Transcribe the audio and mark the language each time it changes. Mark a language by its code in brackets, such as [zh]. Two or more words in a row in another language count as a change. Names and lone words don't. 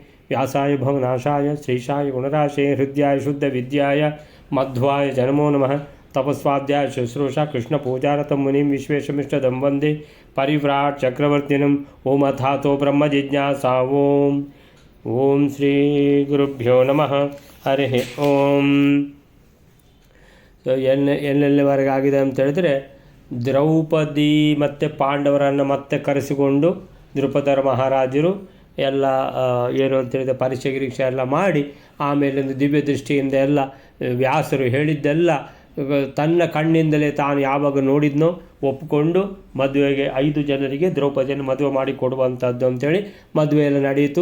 [sa] व्यासाय भवनाशाय श्रीशाय गुणराशे हृद्याय शुद्धविद्याय मध्वाय नमो नमः। तपस्वाध्याय शुश्रूषा कृष्णपूजारतं मुनिं विश्वेशमिष्टदं वन्दे परिव्राट् चक्रवर्तिनम्। ओम अथातो ब्रह्मजिज्ञासा ओम श्री गुरुभ्यो नमः हरिः ओम। [kn] ಎಲ್ಲೆಲ್ಲಿವರೆಗೆ ಆಗಿದೆ ಅಂತ ಹೇಳಿದ್ರೆ, ದ್ರೌಪದಿ ಮತ್ತು ಪಾಂಡವರನ್ನು ಮತ್ತೆ ಕರೆಸಿಕೊಂಡು ದ್ರುಪದರ ಮಹಾರಾಜರು ಎಲ್ಲ ಏನು ಅಂತೇಳಿದ ಪರೀಕ್ಷೆ ಗಿರೀಕ್ಷೆ ಎಲ್ಲ ಮಾಡಿ ಆಮೇಲೆ ಒಂದು ದಿವ್ಯ ದೃಷ್ಟಿಯಿಂದ ಎಲ್ಲ ವ್ಯಾಸರು ಹೇಳಿದ್ದೆಲ್ಲ ತನ್ನ ಕಣ್ಣಿಂದಲೇ ತಾನು ಯಾವಾಗ ನೋಡಿದ್ನೋ ಒಪ್ಪಿಕೊಂಡು ಮದುವೆಗೆ 5 ಜನರಿಗೆ ದ್ರೌಪದಿಯನ್ನು ಮದುವೆ ಮಾಡಿ ಕೊಡುವಂಥದ್ದು ಅಂಥೇಳಿ ಮದುವೆ ಎಲ್ಲ ನಡೆಯಿತು.